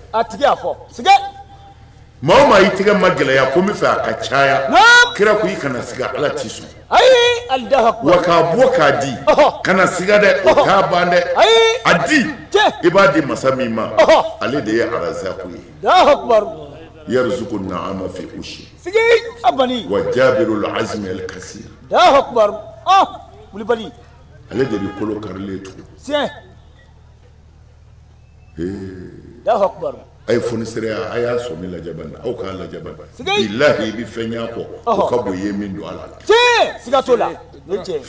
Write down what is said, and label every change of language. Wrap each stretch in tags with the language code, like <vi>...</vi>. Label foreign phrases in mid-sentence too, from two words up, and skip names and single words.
<bm>a tigi y'a fɔ sigay maa o maa i tɛgɛ ma gɛlɛya ko n bɛ fɛ a ka caya kira ko i kana siga ala t'i sɔn</bm> <ar>ayi الله أكبر</ar> <bm>wa k'a bɔ k'a di kana siga dɛ o t'a ban dɛ a di i b'a di masa min ma ale de ye arazaku ye</bm> <ar>الله أكبر يرزق النعامة في عشها</ar> <bm>sigay abani</bm> <ar>وجابر العظم الكسير الله أكبر wulibali</ar> <bm>ale de bɛ kolo karilen tugun</bm> <ar>tiɲɛ الله أكبر</ar> <bm>a ye fonisɛrɛya a y'a sɔmi lajɛ bani aw k'a lajɛ bani bilahi i bɛ fɛn y'a kɔ o ka bon i ye min don a la tiɲɛ siga t'o la o ye tiɲɛ</bm>